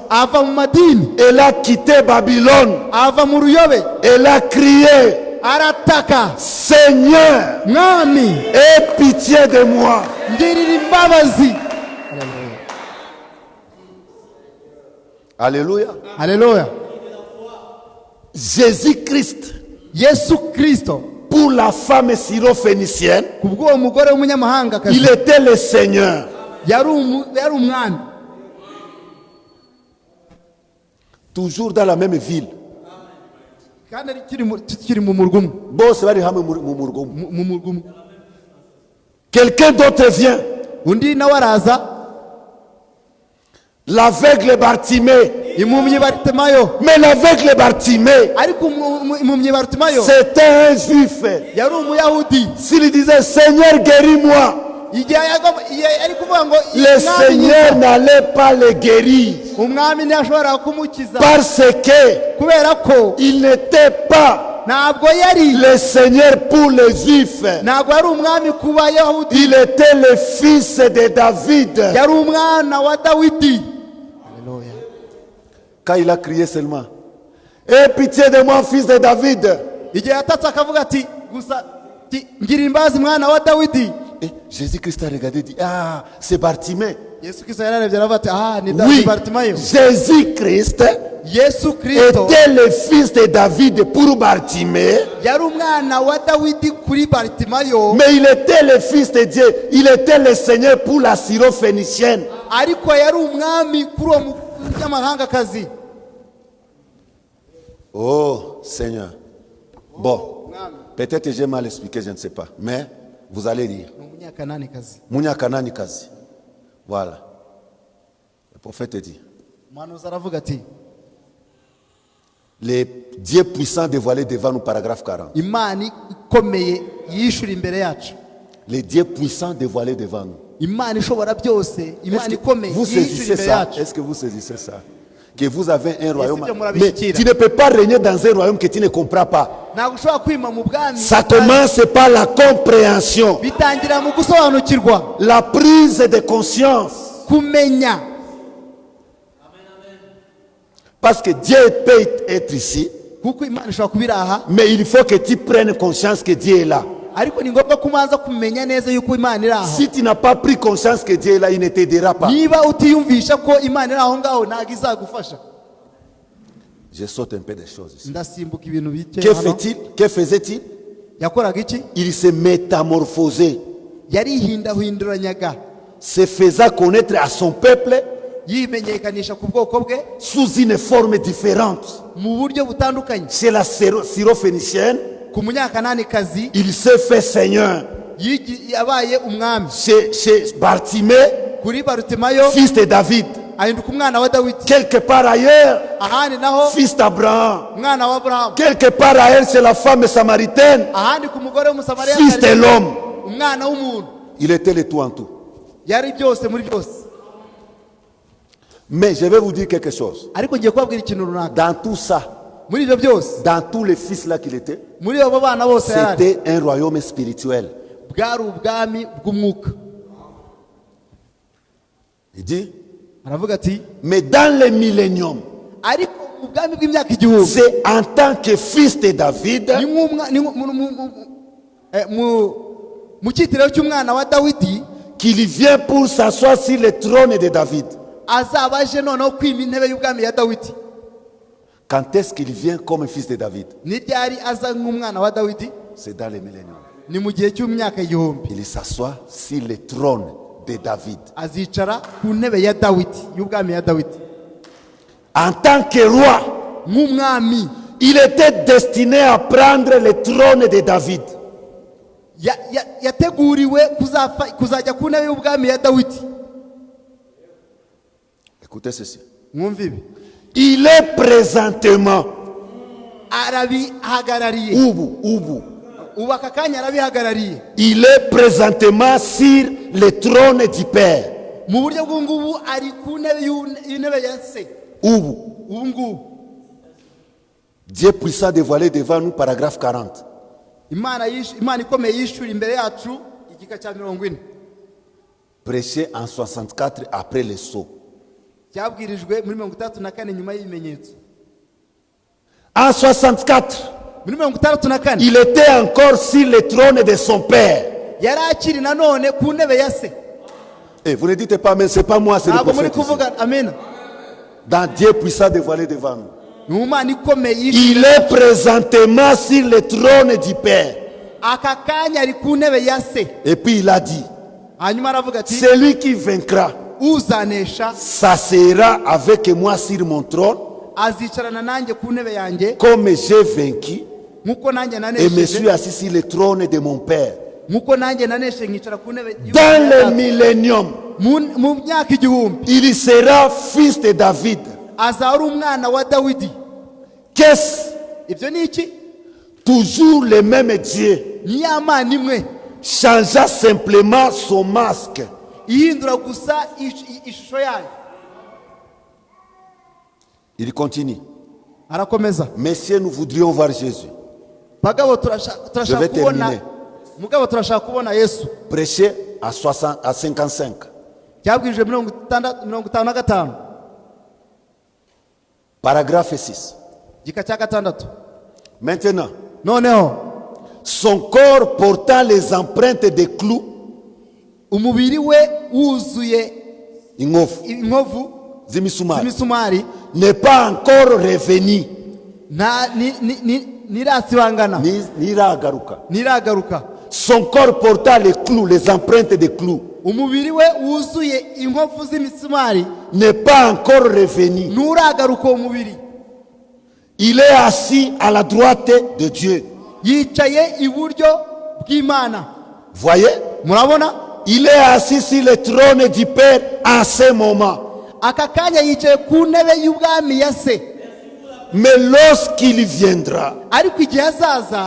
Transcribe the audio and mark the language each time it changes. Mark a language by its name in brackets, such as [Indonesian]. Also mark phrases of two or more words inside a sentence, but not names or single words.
[Kinyarwanda] ava mu madini, [French] Elle a quitté Babylone. [Kinyarwanda] ava mu ruyobe, [French] Elle a crié, [Kinyarwanda] arataka, [French] Seigneur, [Kinyarwanda] mwami [French] aie pitié de moi. [Kinyarwanda] ngirira imbabazi. [French] Alléluia. [Kinyarwanda] Haleluya. [French] Jésus-Christ, [Kinyarwanda] Yesu Kristo [French] pour la femme syrophénicienne, [Kinyarwanda] kubw'uwo mugore w'umunyamahangakazi [French] il était le Seigneur. [Kinyarwanda] yari umwami. [French] Toujours dans la même ville. [Kinyarwanda] Kandi tukiri mu murwa umwe. Bose bari hamwe mu murwa umwe. Mu murwa umwe. [French] Quelqu'un d'autre vient. [Kinyarwanda] Undi nawe araza, [French] L'aveugle Bartimée. [Kinyarwanda] impumyi Bartimayo. [French] Mais l'aveugle Bartimée, [Kinyarwanda] Ariko impumyi Bartimayo [French] c'était un juif. [Kinyarwanda] yari umuyahudi. [French] S'il disait, Seigneur, guéris-moi, [Kinyarwanda] Igihe ari kuvuga ngo [French] le [Kinyarwanda] "Mwami [French] Seigneur [Kinyarwanda] nkiza", [French] n'allait pas le guérir. [Kinyarwanda] umwami ntiyashobora kumukiza [French] Parce que [Kinyarwanda] kubera ko [French] il n'était pas [Kinyarwanda] ntabwo yari [French] le Seigneur pour les Juifs. [Kinyarwanda] ntabwo yari umwami ku bayahudi, [French] Il était le fils de David. [Kinyarwanda] yari umwana wa Dawidi. [French] Quand il a crié seulement, aie pitié de moi, fils de David. [Kinyarwanda] Igihe yatatse akavuga ati gusa ngira imbabazi mwana wa Dawidi. [French] Et Jésus-Christ a regardé et dit, ah, c'est Bartimée. [Kinyarwanda] Yesu Kristo yararebye aravuga ati ni [French] Oui, [Kinyarwanda] Bartimayo. [French] Jésus-Christ [Kinyarwanda] Yesu Kristo [French] était le fils de David pour Bartimée, [Kinyarwanda] yari umwana wa Dawidi kuri Bartimayo, [French] mais il était le fils de Dieu. Il était le Seigneur pour la syrophénicienne. [Kinyarwanda] ariko yari umwami kuri uwo munyamahangakazi. [French] Oh Seigneur. Bon, peut-être j'ai mal expliqué, je ne sais pas. Mais vous allez lire. [Kinyarwanda] Ni umunyakananikazi. Munyakanani kazi. [French] Voilà. Le prophète dit, [Kinyarwanda] Umuhanuzi aravuga ati [French] les dieux puissants dévoilés devant nous, paragraphe 40. [Kinyarwanda] Imana ikomeye yishura imbere yacu. [French] Les dieux puissants dévoilés devant nous. [Kinyarwanda] Imana ishobora byose, Imana ikomeye [French] Vous [Kinyarwanda] yishura [French] saisissez [Kinyarwanda] imbere [French] ça? [Kinyarwanda] yacu. [French] Est-ce que vous saisissez ça? Que vous avez un royaume. bien, mon Mais avis, tu ne peux pas régner dans un royaume que tu ne comprends pas. [Kinyarwanda] Ntabwo ushobora kwima mu bwami. [French] Ça commence par la compréhension, [Kinyarwanda] Bitangira mu gusobanukirwa, [French] la prise de conscience. [Kinyarwanda] kumenya. [French] Parce que Dieu peut être ici, [Kinyarwanda] kuko imana ishobora kuba iri aha, [French] Mais il faut que tu prennes conscience que Dieu est là. [Kinyarwanda] ariko ni ngombwa ko umanza kumenya neza yuko imana iri aho. [French] Si tu n'as pas pris conscience que Dieu est là, il ne t'aidera pas. [Kinyarwanda] Niba utiyumvisha ko imana iri aho ngaho ntabwo izagufasha. [French] Je saute un peu des choses ici. [Kinyarwanda] Ndasimbuka ibintu bike [French] Que [Kinyarwanda] hano. [French] fait-il? Que faisait-il? [Kinyarwanda] Yakoraga iki? [French] Il se métamorphosait, [Kinyarwanda] Yarihindahinduranyaga, [French] se faisait connaître à son peuple [Kinyarwanda] yimenyekanisha ku bwoko bwe [French] sous une forme différente. [Kinyarwanda] mu buryo butandukanye. [French] Chez la syrophénicienne, [Kinyarwanda] Ku munyakananikazi [French] il s'est fait seigneur. [Kinyarwanda] yabaye umwami. [French] Chez Bartimée, [Kinyarwanda] Kuri Barutimayo [French] fils de David. [Kinyarwanda] ahinduka umwana wa Dawidi. [French] Quelque part ailleurs, [Kinyarwanda] Ahandi naho [French] fils d'Abraham. [Kinyarwanda] umwana wa Aburahamu. [French] Quelque part ailleurs, c'est la femme samaritaine, [Kinyarwanda] Ahandi ku mugore w'umusamariya [French] fils de l'homme. [Kinyarwanda] umwana w'umuntu. [French] Il était le tout en tout. [Kinyarwanda] Yari byose muri byose. [French] Mais je vais vous dire quelque chose. [Kinyarwanda] Ariko ngiye kubabwira ikintu runaka. [French] Dans tout ça, [Kinyarwanda] Muri ibyo byose, [French] dans tous les fils là qu'il était, [Kinyarwanda] muri abo bana bose yari [French] c'était un royaume spirituel. [Kinyarwanda] bwari ubwami bw'umwuka. [French] Il dit, [Kinyarwanda] Aravuga ati [French] mais dans le millénium, [Kinyarwanda] ariko ubwami bw'imyaka igihumbi [French] c'est en tant que fils de David [Kinyarwanda] ni nk'umwa ni mu cyitiriwe cy'umwana wa Dawidi [French] qu'il vient pour s'asseoir sur le trône de David. [Kinyarwanda] azaba aje noneho kwima intebe y'ubwami ya Dawidi. [French] Quand est-ce qu'il vient comme fils de David? [Kinyarwanda] Ni ryari aza nk'umwana wa Dawidi? [French] C'est dans le millénium. [Kinyarwanda] Ni mu gihe cy'imyaka igihumbi. [French] Il s'assoit sur le trône de David. [Kinyarwanda] Azicara ku ntebe ya Dawidi, y'ubwami ya Dawidi. [French] En tant que roi, [Kinyarwanda] Nk'umwami [French] il était destiné à prendre le trône de David. [Kinyarwanda] yateguriwe kuzajya ku ntebe y'ubwami ya Dawidi. [French] Écoutez ceci. [Kinyarwanda] Mwumve ibi. [French] Il est présentement [Kinyarwanda] Arabihagarariye. Ubu. Ubu aka kanya arabihagarariye. [French] Il est présentement sur le trône du Père. [Kinyarwanda] Mu buryo bw'ungubu ari ku ntebe y'intebe ya se. Ubu. Ubu ngubu [French] Dieu puissant dévoilé devant nous, paragraphe 40. [Kinyarwanda] Imana ikomeye yishura imbere yacu igika cya 40. [French] Prêché en 64 après le sceau. [Kinyarwanda] Cyabwirijwe muri 64 nyuma y'ibimenyetso. [French] En 64, [Kinyarwanda] Muri 64 [French] il était encore sur le trône de son Père. [Kinyarwanda] yari akiri nanone ku ntebe ya se. [French] Et vous ne dites pas, mais c'est pas moi, c'est le [Kinyarwanda] Ntabwo muri [French] prophète. [Kinyarwanda] kuvuga amen. [French] Dans Dieu puissant dévoilé devant nous. [Kinyarwanda] Ni Imana ikomeye [French] Il est présentement sur le trône du Père. [Kinyarwanda] aka kanya ari ku ntebe ya se. [French] Et puis il a dit, [Kinyarwanda] Hanyuma aravuga ati [French] celui qui vaincra [Kinyarwanda] uzanesha [French] s'asseyera avec moi sur mon trône, [Kinyarwanda] azicarana nanjye ku ntebe yanjye [French] comme j'ai vaincu [Kinyarwanda] nkuko nanjye [French] et me suis [Kinyarwanda] nanesheje, [French] assis sur le trône de mon Père. [Kinyarwanda] nkuko nanjye naneshe nkicara ku ntebe [French] Dans le millénium, [Kinyarwanda] mu myaka igihumbi [French] il sera fils de David. [Kinyarwanda] azaba ari umwana wa Dawidi. [French] Qu'est-ce? [Kinyarwanda] Ibyo ni iki? [French] Toujours le même Dieu, [Kinyarwanda] Ni ya Mana imwe [French] changea simplement son masque. [Kinyarwanda] ihindura gusa ishusho yayo. [French] Il continue. [Kinyarwanda] Arakomeza. [French] Messieurs, nous voudrions voir Jésus. [Kinyarwanda] Bagabo [French] Je [Kinyarwanda] turashaka [French] vais [Kinyarwanda] kubona [French] terminer. [Kinyarwanda] mugabo turashaka kubona Yesu. [French] Prêché à 55. [Kinyarwanda] Cyabwirijwe 55. [French] Paragraphe 6. [Kinyarwanda] Gika cya 6. [French] Maintenant, [Kinyarwanda] Noneho [French] son corps portant les empreintes des clous, [Kinyarwanda] umubiri we wuzuye inkovu inkovu z'imisumari, z'imisumari [French] n'est pas encore revenu, [Kinyarwanda] nirasibangana n'iragaruka. niragaruka. [French] Son corps portant les clous, les empreintes des clous, [Kinyarwanda] Umubiri we wuzuye inkovu z'imisumari [French] n'est pas encore revenu. [Kinyarwanda] nturagaruka uwo mubiri. [French] Il est assis à la droite de Dieu. [Kinyarwanda] Yicaye iburyo bw'Imana. [French] Voyez? [Kinyarwanda] Murabona? [French] Il est assis sur le trône du Père en ce moment. [Kinyarwanda] Aka kanya yicaye ku ntebe y'ubwami ya se. [French] Mais lorsqu'il viendra, [Kinyarwanda] Ariko igihe azaza